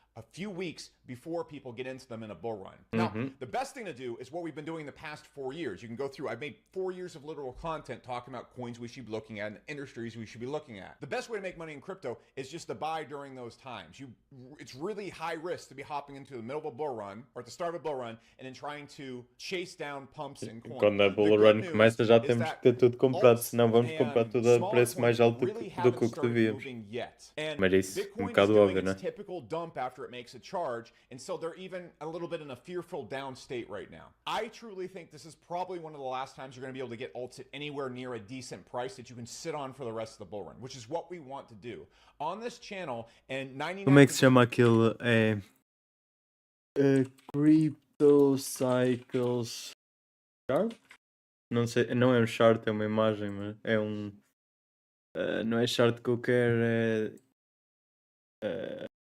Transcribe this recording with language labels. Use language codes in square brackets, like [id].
[en] a few weeks before people get into them in a bull run. Now, the best thing to do is what we've been doing the past 4 years. You can go through, I've made 4 years of literal content talking about coins we should be looking at and industries we should be looking at. The best way to make money in crypto is just to buy during those times. It's really high risk to be hopping into the middle of a bull run or at the start of a bull run and then trying to chase down pumps in coins. [pt] Quando a bull run começa já temos que ter tudo comprado, senão vamos comprar tudo a preço mais alto do que o que devíamos. Mas isso é um bocado óbvio, né? [en] Typical dump after it makes a charge, and so they're even a little bit in a fearful down state right now. I truly think this is probably one of the last times you're going to be able to get alts at anywhere near a decent price that you can sit on for the rest of the bull run, which is what we want to do on this channel. And 99%. [pt] Como é que se chama aquele? Crypto Cycles Chart? Não sei, não é um chart, é uma imagem, mas é um. Não é chart que eu quero, é.